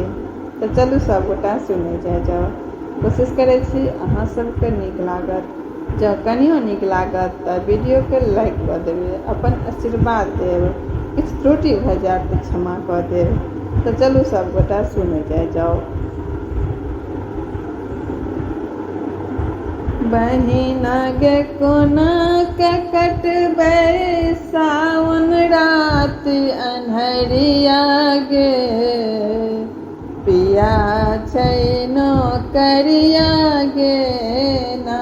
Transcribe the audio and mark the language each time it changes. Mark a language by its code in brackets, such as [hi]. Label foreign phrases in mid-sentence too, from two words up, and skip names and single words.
[mai] तऽ चलू सब गोटा सुनै जाउ। कोशिश करै छी अहाँ सबके नीक लागत। जँ कनियो नीक लागत तऽ वीडियोके लाइक कऽ देबै, अपन आशीर्वाद देब। किछु त्रुटि भऽ जायत तऽ क्षमा कऽ देब। तऽ चलू सब गोटा सुनै जाउ। बहिना गे कोना के कटबै सावन रात अन्हरिया गे, पिया छै नौकरिया गे ना।